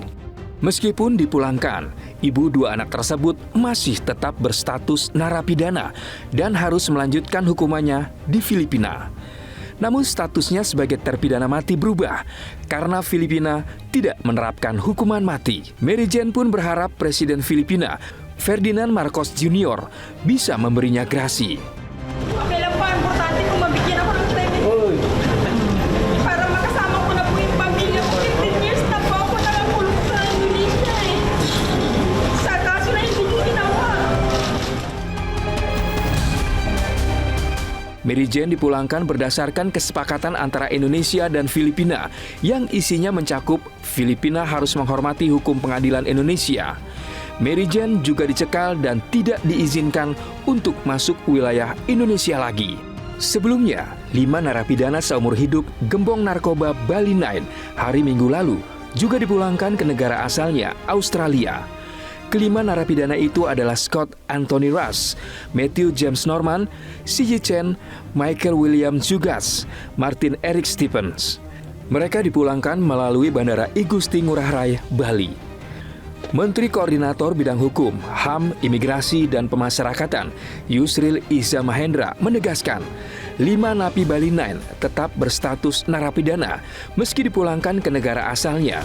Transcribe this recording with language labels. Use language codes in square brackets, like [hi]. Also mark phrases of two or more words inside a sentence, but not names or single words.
[id] Meskipun dipulangkan, ibu 2 anak tersebut masih tetap berstatus narapidana dan harus melanjutkan hukumannya di Filipina. Namun statusnya sebagai terpidana mati berubah karena Filipina tidak menerapkan hukuman mati. Mary Jane pun berharap Presiden Filipina, Ferdinand Marcos Jr. bisa memberinya grasi. [tl] Kailan pa, importante kung mabigyan ako ng 10 para makasama ko na po yung pamilya ko. 15 years na po ako nakakulong sa Indonesia eh. Sa kaso na hindi ko ginawa. [id] Mary Jane dipulangkan berdasarkan kesepakatan antara Indonesia dan Filipina yang isinya mencakup Filipina harus menghormati hukum pengadilan Indonesia. Mary Jane juga dicekal dan tidak diizinkan untuk masuk wilayah Indonesia lagi. Sebelumnya, 5 narapidana seumur hidup gembong narkoba Bali 9 hari Minggu lalu juga dipulangkan ke negara asalnya, Australia. Kelima narapidana itu adalah Scott Anthony Rush, Matthew James Norman, C.J. Chen, Michael William Jugas, Martin Eric Stephens. Mereka dipulangkan melalui Bandara I Gusti Ngurah Rai, Bali. Menteri Koordinator Bidang Hukum, HAM, Imigrasi, dan Pemasyarakatan, Yusril Iza Mahendra, menegaskan 5 napi Bali 9 tetap berstatus narapidana meski dipulangkan ke negara asalnya.